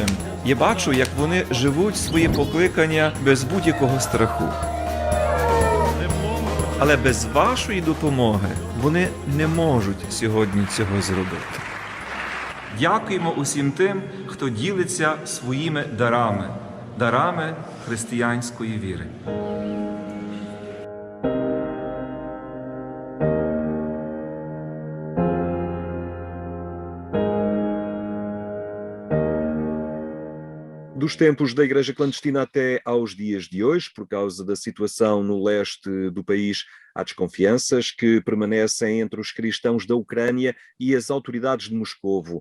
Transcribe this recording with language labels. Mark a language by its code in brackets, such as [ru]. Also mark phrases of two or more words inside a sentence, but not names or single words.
[uk] Я бачу, як вони живуть своє покликання без будь-якого страху. Але без вашої допомоги вони не можуть сьогодні цього зробити. Дякуємо усім тим, хто ділиться своїми дарами християнської віри. [pt] Dos tempos da Igreja clandestina até aos dias de hoje, por causa da situação no leste do país, há desconfianças que permanecem entre os cristãos da Ucrânia e as autoridades de Moscovo.